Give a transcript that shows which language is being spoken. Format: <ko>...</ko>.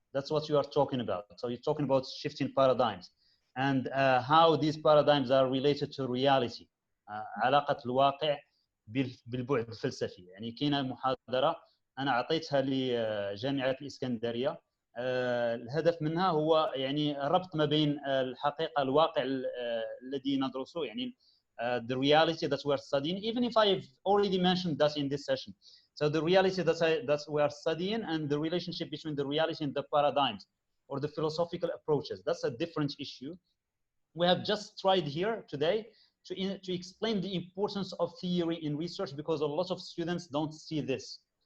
<en>That's what you are talking about. So you're talking about shifting paradigms and how these paradigms are related to reality.</en> <ar>علاقة الواقع بالبعد الفلسفي. يعني كاينة محاضرة أنا أعطيتها لجامعة الإسكندرية، الهدف منها هو يعني الربط ما بين الحقيقة الواقع الذي ندرسه، يعني</ar> <en>the reality that we are studying, even if I've already mentioned that in this session. So the reality that we are studying and the relationship between the reality and the paradigms or the philosophical approaches, that's a different issue. We have just tried here today to explain the importance of theory in research, because a lot of students don't see this.</en>